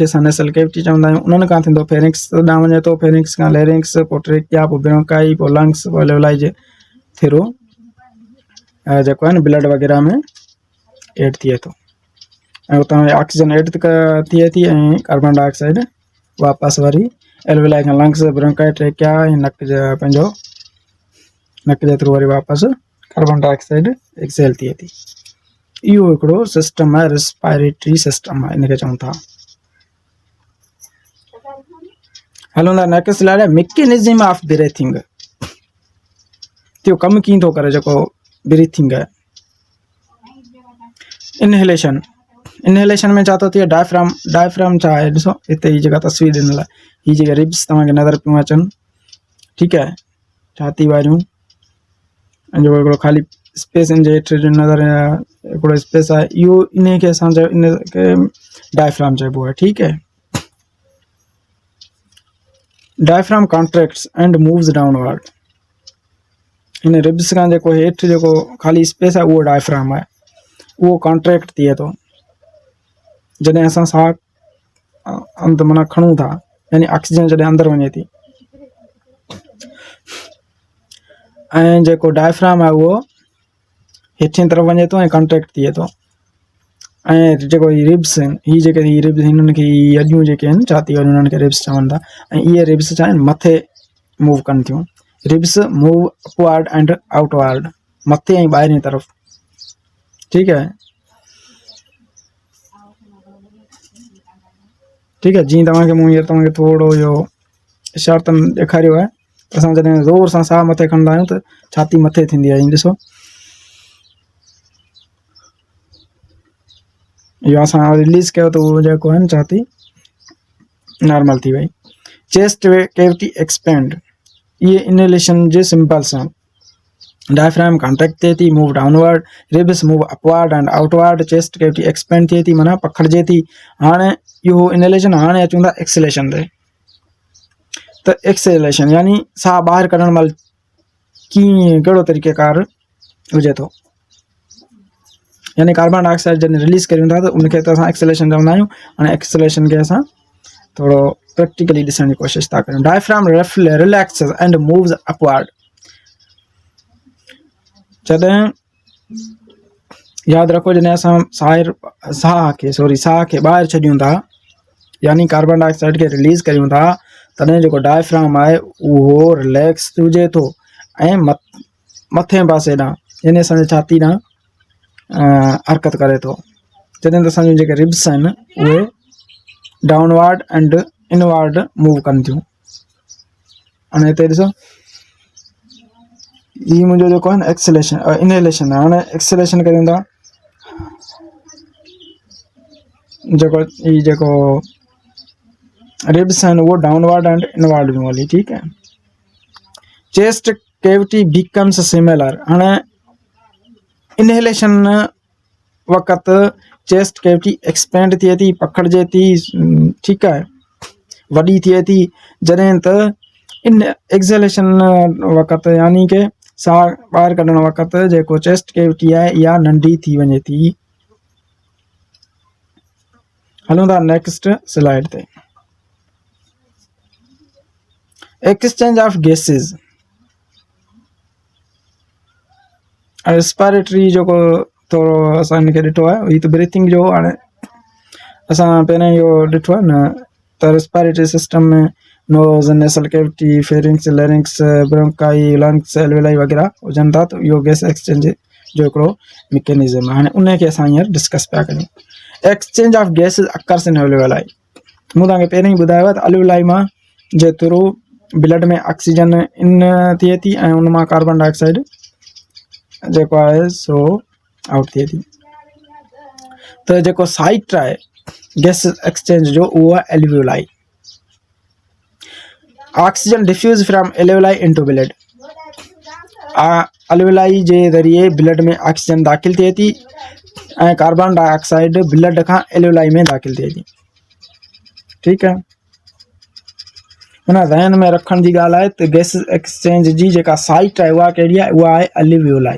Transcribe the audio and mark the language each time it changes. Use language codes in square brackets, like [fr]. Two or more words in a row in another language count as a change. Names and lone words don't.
[sd] असां [en] nasal cavity [sd] चवंदा आहियूं, उन्हनि खां थींदो फेरिंग्स ॾांहुं वञे थो, फेरिंग्स खां लैरिंग्स, पोइ ट्रेकिया, पोइ ब्रोंकाई, पोइ लंग्स, पोइ एल्वियोलाई जे थ्रू जेको आहे न ब्लड वग़ैरह में एड थिए थो ऐं उतां [en] oxygen add [sd] थिए थी ऐं [en] carbon dioxide [sd] वापसि वरी एल्वियोलाई खां [en] lungs, bronchi, trachea [sd] ऐं नक जे पंहिंजो नक जे थ्रू वरी वापसि [en] carbon dioxide excel [sd] थिए थी। इहो हिकिड़ो सिस्टम आहे, [en] respiratory system [sd] आहे, इनखे चऊं था। [en] हलूं था next slide आहे mechanism of breathing. [sd] इहो कमु कीअं थो करे जेको ब्रीथिंग आहे। इनहेलेशन में छा थो थिए, डायफ्राम छा आहे, ॾिसो हिते ही जेका तस्वीर ॾिनल आहे, ही जेके रिब्स तव्हांखे नज़र पियूं अचनि, ठीकु आहे, छाती वारियूं, ऐं जेको हिकिड़ो ख़ाली स्पेस इन जे हेठि नज़र हिकिड़ो स्पेस आहे, इहो इन खे असां इनखे डायफ्राम चइबो आहे, ठीकु आहे। [en] diaphragm contracts and moves downward. [sd] इन रिब्स खां जेको हेठि जेको ख़ाली स्पेस आहे उहो डायफ्राम आहे, उहो कॉन्ट्रैक्ट थिए थो जॾहिं असां साह माना खणूं था, यानी ऑक्सीजन जॾहिं अंदरि वञे थी, ऐं जेको डायफ्राम आहे उहो हेठिन तरफ़ वञे थो ऐं कॉन्ट्रैक्ट थिए थो। ऐं जेको ही रिब्स आहिनि, ही जेके ही रिब्स हिननि खे अॼूं जेके आहिनि छाती वारियूं, उन्हनि खे रिब्स चवनि था। ऐं इहे रिब्स छा आहिनि, मथे मूव कनि थियूं। [en] ribs move upward and outward, [sd] मथे ऐं ॿाहिरीं तरफ़, ठीकु आहे। ठीकु आहे, जीअं तव्हांखे मूं हींअर तव्हांखे थोरो इहो इशारतन ॾेखारियो आहे, असां जॾहिं ज़ोर सां साह मथे खणंदा आहियूं त छाती मथे थींदी आहे, हीअं ॾिसो, इहो असां रिलीज़ कयो त उहो जेको आहे न छाती नॉर्मल थी वई। [en] chest cavity expand, [sd] इहे इनहेलेशन जे सिंपल्स आहिनि। डायफ्राम कॉन्ट्रैक्ट थिए थी, [en] move downward, ribs move upward and outward, chest cavity expand [sd] थिए थी, माना पखिड़िजे थी। हाणे इहो इनहेलेशन, हाणे अचूं था एक्सहेलेशन ते। त एक्सहेलेशन यानी साह ॿाहिरि कढण महिल कीअं कहिड़ो तरीक़ेकार हुजे थो, यानी [en] carbon dioxide [sd] जॾहिं रिलीज़ करियूं था त उनखे त असां एक्सहेलेशन चवंदा आहियूं। हाणे एक्सहेलेशन खे असां थोरो प्रैक्टिकली ॾिसण जी कोशिशि था करियूं। [en] diaphragm relaxes and moves upward, [sd] जॾहिं यादि रखो जॾहिं असां साह खे ॿाहिरि छॾियूं था, यानी [en] carbon dioxide [sd] खे रिलीज़ करियूं था, तॾहिं जेको डायफ्राम आहे उहो रिलैक्स हुजे थो ऐं मथे पासे ॾांहुं, यानी असांजे छाती ॾांहुं हरकत करे थो। जॾहिं त असांजूं जेके रिब्स आहिनि उहे [en] downward and inward move [sd] कनि थियूं। हाणे हिते ॾिसो, ही मुंहिंजो जेको आहे न [en] exhalation inhalation [sd] आहे। हाणे एक्सहेलेशन करियूं था, जेको रिब्स आहिनि उहो [en] downward and inward [sd] जूं हली, ठीकु आहे। [en] chest cavity becomes similar. [sd] हाणे इनहेलेशन वक़्त [en] chest cavity expand [sd] थिए थी, पकड़जे थी, [hi] ठीक है, [sd] वॾी थिए थी, जॾहिं त इन एक्सहेलेशन वक़्त यानी कि साह ॿाहिरि कढण वक़्त जेको [en] chest cavity [sd] आहे इहा नंढी थी वञे थी। हलूं था [en] next slide [sd] ते। [en] exchange of gases, [sd] रेस्पिरेटरी जेको थोरो असां हिनखे ॾिठो आहे, हीअ त ब्रीथिंग जो। हाणे असां पहिरियों इहो ॾिठो आहे न त [en] respiratory system [sd] में [en] nose, nasal cavity, pharynx, larynx, bronchi, lungs, alveoli [sd] वग़ैरह हुजनि था, त इहो [en] gas exchange [sd] जो हिकिड़ो मैकेनिज़म आहे। हाणे उनखे असां हींअर डिस्कस पिया करियूं। [en] exchange of gases occurs in alveoli. [sd] मूं तव्हांखे पहिरियों ई ॿुधायो आहे त एल्वेलाई मां जे थ्रू ब्लड में ऑक्सीजन इन थिए थी ऐं उन मां [en] carbon dioxide [sd] जेको आहे सो आउट थिए थी। त जेको साइट आहे [en] gas exchange [sd] जो उहो आहे एल्वेलाई। [en] oxygen diffuse from alveoli into blood. [sd] एल्वेलाई जे ज़रिए ब्लड में ऑक्सीजन दाख़िल थिए थी ऐं [en] carbon dioxide [sd] ब्लड खां एल्वेलाई में दाख़िल थिए थी। ठीकु आहे, हुन ज़हन में रखण जी ॻाल्हि आहे त [en] gas exchange [sd] जी जेका साइट आहे उहा कहिड़ी आहे, उहा आहे एल्वेलाई।